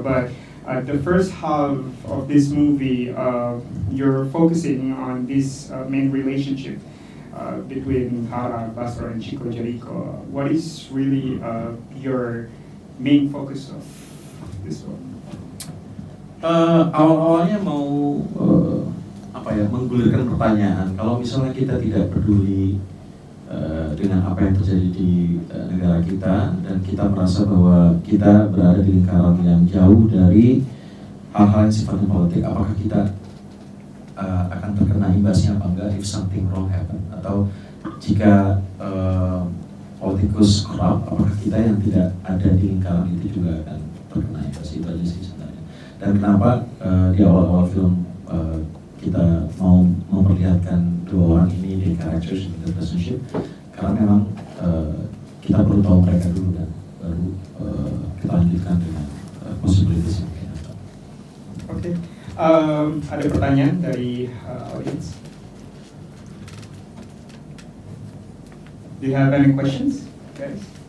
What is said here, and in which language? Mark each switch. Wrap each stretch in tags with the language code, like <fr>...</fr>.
<en>But the first half of this movie, you're focusing on this main relationship between Hara Basro and Chico Jericho. What is really your main focus of this film?</en> <id>Awal-awalnya mau menggulirkan pertanyaan. Kalau misalnya kita tidak peduli dengan apa yang terjadi di negara kita, dan kita merasa bahwa kita berada di lingkaran yang jauh dari hal-hal yang sifatnya politik, apakah kita akan terkena imbasnya apa enggak</id> <en>if something wrong happen,</en> <id>atau jika politikus korup, apakah kita yang tidak ada di lingkaran itu juga akan terkena imbas. Itu aja sih sebenarnya. Dan kenapa di awal-awal film kita mau memperlihatkan dua orang ini di</id> <en>characters in the relationship,</en> <id>karena memang kita perlu tahu mereka dulu, dan baru kita lanjutkan dengan possibilities yang mungkin ada. Oke. Ada pertanyaan dari audience?</id> <en>Do you have any questions, guys?</en>